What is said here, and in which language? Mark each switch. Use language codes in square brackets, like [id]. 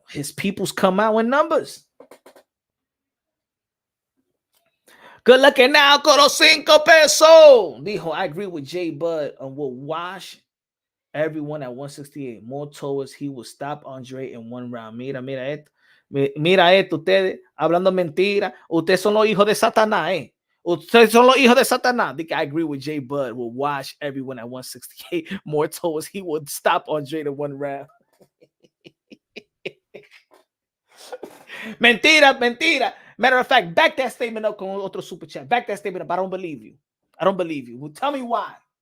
[en] His peoples come out in numbers. Good looking now, Coro 5 pesos. Dijo, I agree with Jay Bud on will wash everyone at 168. More towards he will stop Andrade in one round. [es] Mira esto. Mira esto, ustedes hablando mentira. Ustedes son los hijos de Satanás, eh. Ustedes son los hijos de Satanás. [en] I agree with Jay Bud. Will wash everyone at 168. More towards he will stop Andrade in one round. Mentira. Matter of fact, back that statement up [es] con otro super chat. [en] Back that statement up. I don't believe you. Well, tell me why.